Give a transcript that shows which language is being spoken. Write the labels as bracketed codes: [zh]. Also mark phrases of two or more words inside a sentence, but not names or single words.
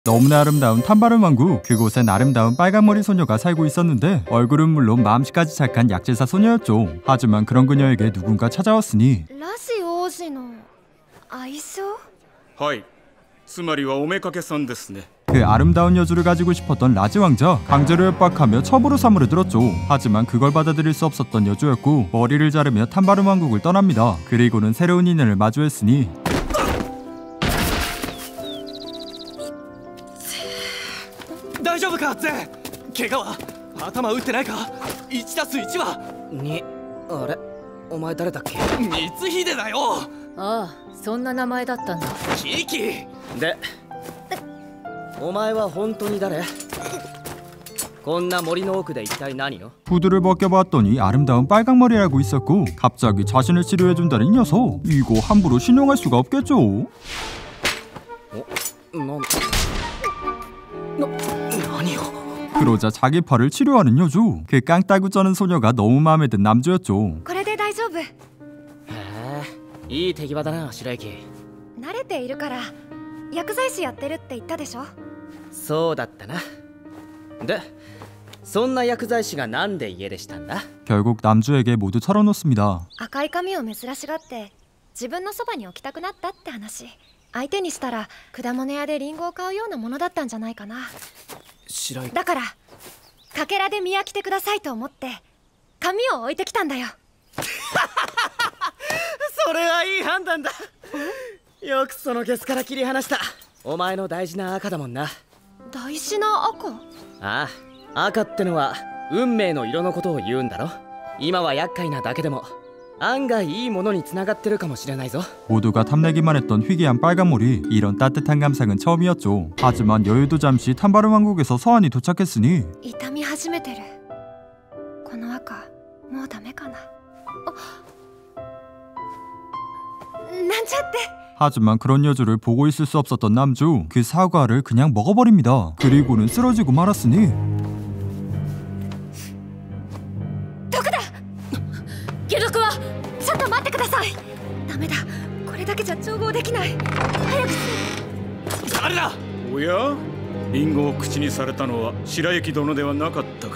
[ko] 너무나 아름다운 탐바름 왕국. 그곳엔 아름다운 빨간머리 소녀가 살고 있었는데 얼굴은 물론 마음씨까지 착한 약제사 소녀였죠. 하지만 그런 그녀에게 누군가 찾아왔으니 [ja] ラジ王子の愛称？はい、つまりはおめかけさんですね。 [ko] 그 아름다운 여주를 가지고 싶었던 라지 왕자. 강제로 협박하며 첩으로 사물어들었죠. 하지만 그걸 받아들일 수 없었던 여주였고 머리를 자르며 탐바름 왕국을 떠납니다. 그리고는 새로운 인연을 마주했으니 [ja] 大丈夫かゼン。怪我は？頭打ってないか？1+1は 2。あれお前誰だっけ？光秀だよ。ああ、そんな名前だったんだ。キキでお前は本当に誰？こんな森の奥で一体何を？ [ko] 후드를 벗겨봤더니 아름다운 빨강머리라고 있었고 갑자기 자신을 치료해준다는 이 녀석. 이거 함부로 신용할 수가 없겠죠. [ja] 何よ。 [ko] 그러자 자기 팔을 치료하는 여주. 그 깡따구 쩌는 소녀가 너무 마음에 든 남주였죠. [ja] これで大丈夫。へえ、いい手際だな白雪。慣れているから。薬剤師やってるって言ったでしょ。そうだったな。でそんな薬剤師がなんで家出したんだ？ [ko] 결국 남주에게 모두 털어놓습니다. [ja] 赤い髪を珍しがって自分のそばに置きたくなったって話。相手にしたら果物屋でリンゴを買うようなものだったんじゃないかな。白雪。だからかけらで見飽きてくださいと思って髪を置いてきたんだよ。それはいい判断だ。よくそのゲスから切り離した。お前の大事な赤だもんな。大事な赤？ああ、赤ってのは運命の色のことを言うんだろ。今は厄介なだけでも案外いいものに繋がってるかもしれないぞ。 [ko] 모두가 탐내기만 했던 희귀한 빨간머리. 이런 따뜻한 감상은 처음이었죠. 하지만 여유도 잠시 탐바름 왕국에서 서한이 도착했으니 [ja] 痛み始めてる。この赤もうダメかな。なんちゃって。 [ko] 하지만 그런 여주를 보고 있을 수 없었던 남주. 그 사과를 그냥 먹어버립니다. 그리고는 쓰러지고 말았으니 [ja] 毒だ。解毒は？ちょっと待ってください。ダメだ。これだけじゃ調合できない。早くして。誰だ？おや、リンゴを口にされたのは白雪殿ではなかったか。